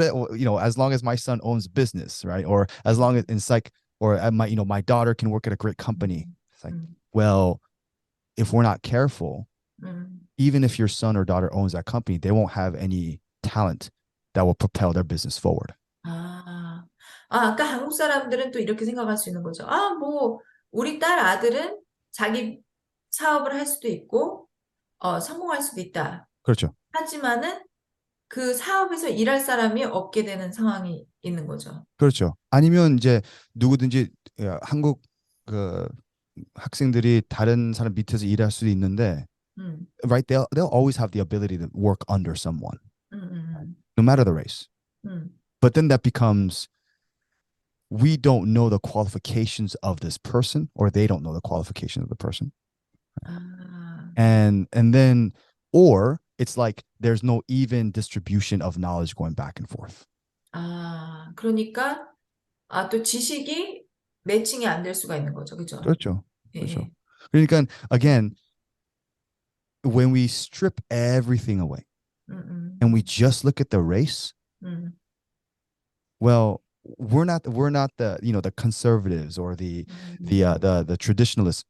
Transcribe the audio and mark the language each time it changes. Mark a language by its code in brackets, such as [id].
[en] As long as my son owns business, right? Or as long as it's like, or my daughter can work at a great company. It's like, well, if we're not careful, even if your son or daughter owns that company, they won't have any talent that will propel their business forward. [ko] 그러니까 한국 사람들은 또 이렇게 생각할 수 있는 거죠. 뭐 우리 딸 아들은 자기 사업을 할 수도 있고 성공할 수도 있다. 그렇죠. 하지만은 그 사업에서 일할 사람이 없게 되는 상황이 있는 거죠. 그렇죠. 아니면 이제 누구든지 한국 그 학생들이 다른 사람 밑에서 일할 수도 있는데, right? [en] They'll always have the ability to work under someone, no matter the race. But then that becomes, we don't know the qualifications of this person, or they don't know the qualifications of the person. And then, or it's like there's no even distribution of knowledge going back and forth. [ko] 그러니까 또 지식이 매칭이 안 될 수가 있는 거죠. 그죠? 그렇죠. 그렇죠. [en] 그러니까 again, when we strip everything away and we just look at the race, well, we're not the the conservatives or the traditionalists.